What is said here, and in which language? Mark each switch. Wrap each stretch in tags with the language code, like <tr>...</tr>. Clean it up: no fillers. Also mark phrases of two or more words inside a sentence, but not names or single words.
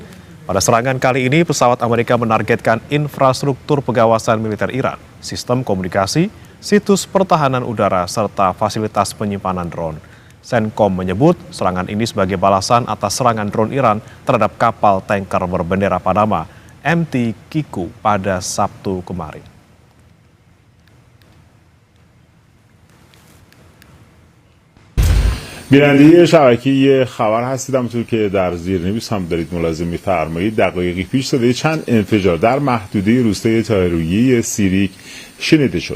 <id>Pada serangan kali ini, pesawat Amerika menargetkan infrastruktur pengawasan militer Iran, sistem komunikasi, situs pertahanan udara, serta fasilitas penyimpanan drone. CENTCOM menyebut serangan ini sebagai balasan atas serangan drone Iran terhadap kapal tanker berbendera Panama, MT Kiku, pada Sabtu kemarin.</id> <fa>بیننده شبکه خبر هستید. همونطور که در زیرنویس هم دارید ملاحظه می‌فرمایید، دقایقی پیش صدای چند انفجار در محدوده روستای طاهررویی سیریک شنیده شد.</fa>